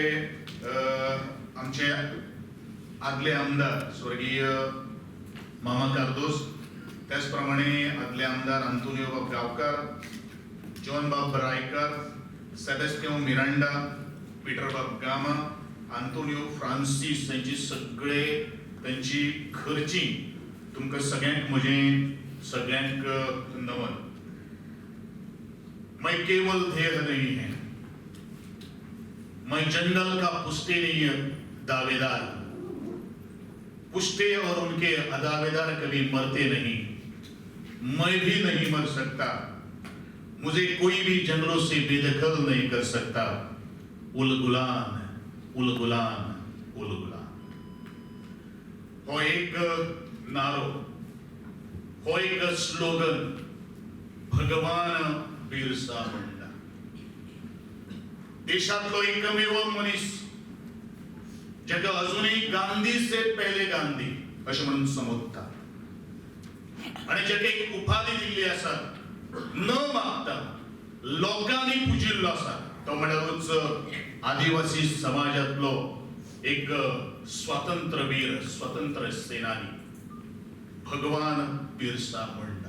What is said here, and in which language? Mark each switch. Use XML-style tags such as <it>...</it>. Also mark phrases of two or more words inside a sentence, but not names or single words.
<kok>आमचे आदले आमदार स्वर्गीय मामा कार्दोस त्याच प्रमाणे आदले आमदार आंतोनियो बाब गांवकर जॉन बाब रायकर सेबेस्टियन मिरांडा पीटर बाब गामा आंतोनियो फ्रांसिस त्यांची सगळे त्यांची घरची तुमकां सगळ्यांक म्हजें सगळ्यांक नमन.</kok> <hi>मैं केवल ध्येय नहीं है, मैं जंगल का पुश्तैनी दावेदार. पुश्ते और उनके दावेदार कभी मरते नहीं, मैं भी नहीं मर सकता. मुझे कोई भी जंगलों से बेदखल नहीं कर सकता.</hi> <unr>उलगुलान उलगुलान उलगुलान.</unr> <kok>हो एक नारो, हो एक स्लोगन भगवान बिरसा मुंडा. देशातलो एकमेव मनीस जाका अजूनही</kok> <hi>गांधी से पहिले गांधी</hi> <kok>अशें म्हणून संबोधता आणि जाका एक उपाधी दिल्ली आसा न मागता लोकांनी पुजिल्लो आसा तो म्हणल्यारूच आदिवासी समाजातलो एक स्वातंत्र्यवीर, स्वातंत्र्य सेनानी भगवान बिरसा मुंडा.</kok>